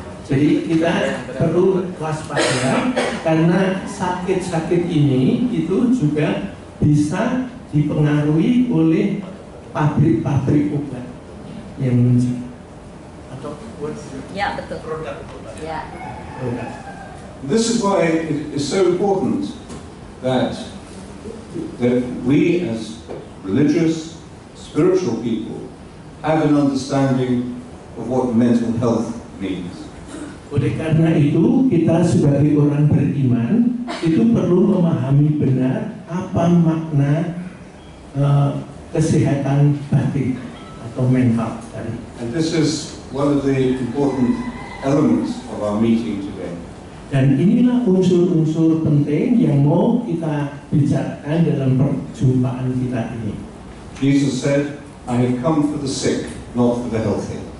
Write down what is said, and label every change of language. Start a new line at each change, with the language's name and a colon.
Indonesian: Jadi kita perlu waspada karena sakit-sakit ini itu juga bisa dipengaruhi oleh pabrik-pabrik obat yang muncul atau Ya, betul. produk obat. Ya.
English: This is why it is so important that we as religious, spiritual people have an understanding of what mental health means.
Indonesian: Oleh karena itu, kita sebagai orang beriman itu perlu memahami benar apa makna kesehatan batin atau mental tadi.
English: And this is one of the important elements of our meeting today.
Indonesian: Dan inilah unsur-unsur penting yang mau kita bicarakan dalam perjumpaan kita ini.
English: Jesus said, I have come for the sick, not for the healthy.